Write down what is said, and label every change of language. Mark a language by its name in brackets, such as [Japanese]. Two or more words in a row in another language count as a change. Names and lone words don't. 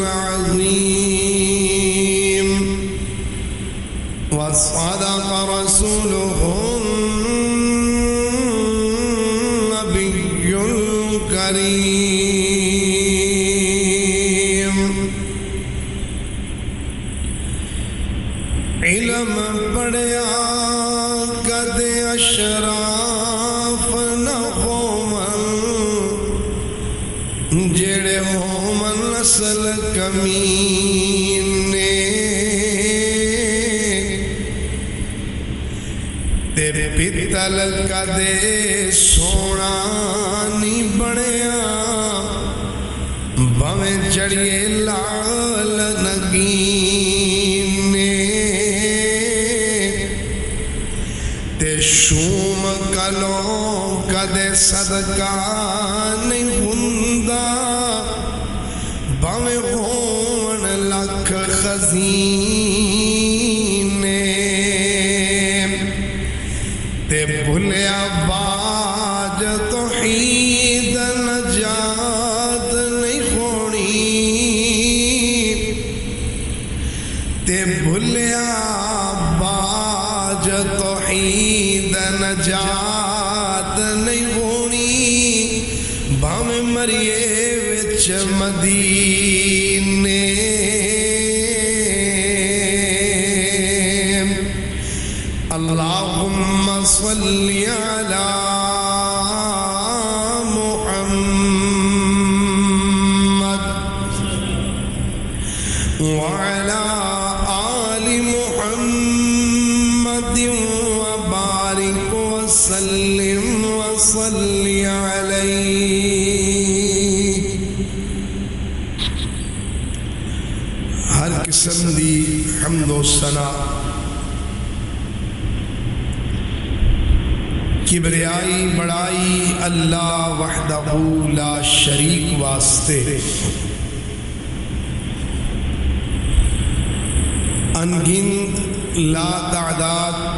[Arabic] العظيم وصدق رسوله النبي الكريم [Punjabi] علم پڑھیا کدے اشراف نہ ہومن جڑے ہومن نسل کمینے پتل کدے سونا نہیں بنیا بھویں چڑھیے لال نگینے تے شوم کلوں کدے صدقہ نہیں ہوندا بھویں ہون لکھ خزینے تے بھلیا باج توحید نجات نہیں ہونی تے بھلیا باج توحید نجات نہیں ہونی بھاویں مریے وچ مدینے [Arabic] اللهم صل على محمد وعلى آل محمد وبارك وسلم وصل عليه [Punjabi] ہر قسم دی حمد و ثنا کبریائی بڑائی اللہ [Arabic] وحدہ لا شریک [Punjabi] واسطے انگنت لا تعداد